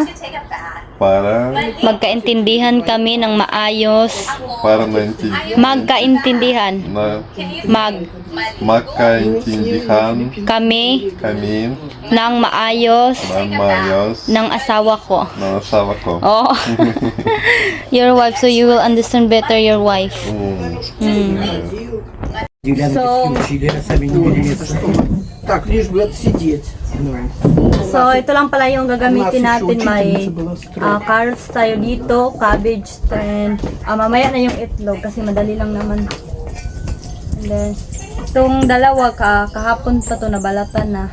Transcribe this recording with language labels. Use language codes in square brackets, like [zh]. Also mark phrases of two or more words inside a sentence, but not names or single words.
[tl] Para magkaintindihan kami ng maayos. Magkaintindihan. Magkaintindihan kami ng maayos ng asawa ko. Oh. [en] Your wife, so you will understand better your wife. So, [ru] Так, лишь бы отсидеть. [tl] so ito lang pala yung gagamitin natin. May carrots tayo dito, cabbage, and mamaya na yung itlog kasi madali lang naman. And then, itong dalawa kahapon pa to nabalatan na.